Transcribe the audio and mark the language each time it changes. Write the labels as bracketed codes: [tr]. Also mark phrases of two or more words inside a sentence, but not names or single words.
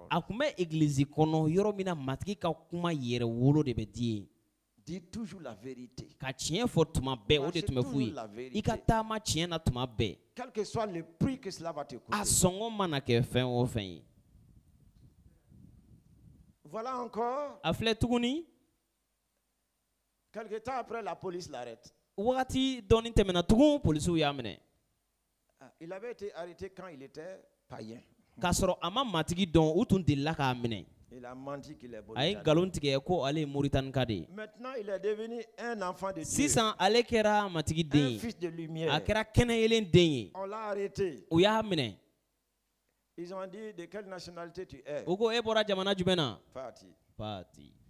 [bm] A tun bɛ église kɔnɔ yɔrɔ min na matigi ka kuma yɛrɛ wolo de bɛ di yen. [fr] Dis toujours la vérité. [bm] Ka tiɲɛ fɔ tuma bɛɛ o de tun bɛ f'u ye. I ka taama tiɲɛ na tuma bɛɛ. [fr] Quel que soit le prix que cela va te coûter. [bm] A sɔngɔ mana kɛ fɛn o fɛn ye. [fr] Voilà encore. [bm] A filɛ tuguni. [fr] Quelque temps après, la police l'arrête. [bm] Wagati dɔɔni tɛmɛna tugun polisiw y'a minɛ. [fr] Il avait été arrêté quand il était païen. [bm] K'a sɔrɔ a ma matigi dɔn u tun delila k'a minɛ. [fr] Il a menti qu'il est mauritanien. Maintenant, il est devenu un enfant de Dieu. Un fils de lumière. On l'a arrêté. Ils ont dit de quelle nationalité tu es. Parti.